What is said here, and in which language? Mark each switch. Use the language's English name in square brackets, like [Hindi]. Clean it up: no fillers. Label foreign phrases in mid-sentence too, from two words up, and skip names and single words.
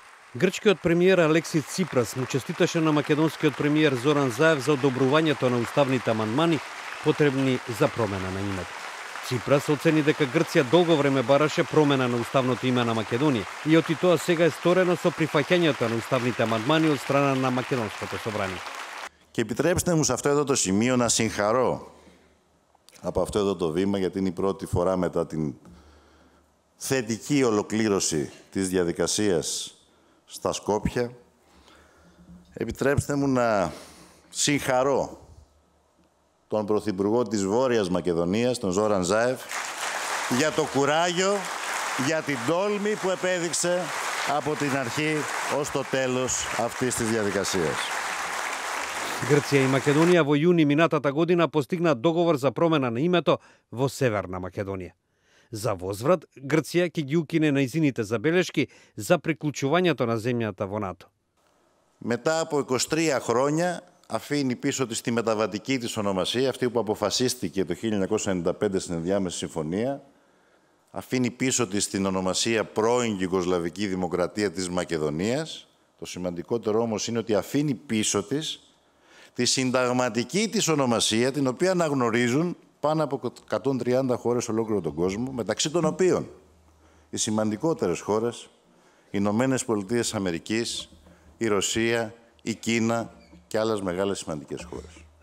[Macedonian] Грчкиот премиер Алексис Ципрас му честиташе на македонскиот премиер Зоран Заев за одобрувањето на уставните амандмани потребни за промена на името. Ципрас оцени дека Грција долго време бараше промена на уставното име на Македонија и оти тоа сега е сторено со прифаќањето на уставните амандмани од страна на Македонското собрание. [Greek] Και επιτρέψτε μου σε αυτό εδώ το σημείο να συγχαρώ από αυτό εδώ το βήμα, γιατί είναι η πρώτη φορά μετά την θετική ολοκλήρωση της διαδικασίας στα Σκόπια. Επιτρέψτε μου να συγχαρώ τον Πρωθυπουργό της Βόρειας Μακεδονίας, τον Ζόραν Ζάεφ, για το κουράγιο, για την τόλμη που επέδειξε από την αρχή ως το τέλος αυτής της διαδικασίας. [Macedonian] Грција и Македонија во јуни минатата година постигна договор за промена на името во Северна Македонија. За возврат, Грција ќе ги укине најзините забелешки за приклучувањето на земјата во НАТО. [Greek] Μετά από 23 χρόνια αφήνει πίσω της τη μεταβατική της ονομασία, αυτή που αποφασίστηκε το 1995 στην ενδιάμεση συμφωνία, αφήνει πίσω της την ονομασία πρώην Ιουγκοσλαβική Δημοκρατία της Μακεδονίας. Το σημαντικότερο όμως είναι ότι αφήνει πίσω της τη συνταγματική της ονομασία, την οποία αναγνωρίζουν πάνω από 130 χώρες ολόκληρο τον κόσμο, μεταξύ των οποίων οι σημαντικότερες χώρες, οι Ηνωμένες Πολιτείες Αμερικής, η Ρωσία, η Κίνα και άλλες μεγάλες σημαντικές χώρες.